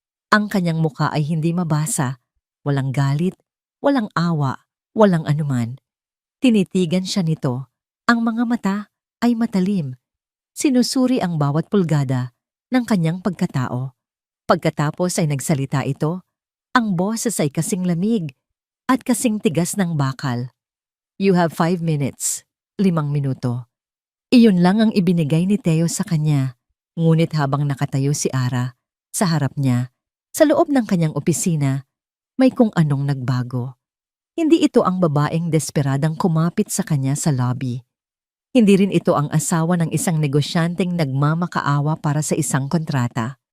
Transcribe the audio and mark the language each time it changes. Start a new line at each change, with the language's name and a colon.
Filipino: Ang kanyang mukha ay hindi mabasa, walang galit, walang awa, walang anuman. Tinitigan siya nito. Ang mga mata ay matalim. Sinusuri ang bawat pulgada ng kanyang pagkatao. Pagkatapos ay nagsalita ito, ang boses ay kasing lamig at kasing tigas ng bakal.
English: "You have 5 minutes,
Filipino: 5 minuto." Iyon lang ang ibinigay ni Theo sa kanya, ngunit habang nakatayo si Ara, sa harap niya, sa loob ng kanyang opisina, may kung anong nagbago. Hindi ito ang babaeng desperadang kumapit sa kanya sa lobby. Hindi rin ito ang asawa ng isang negosyanteng nagmamakaawa para sa isang kontrata.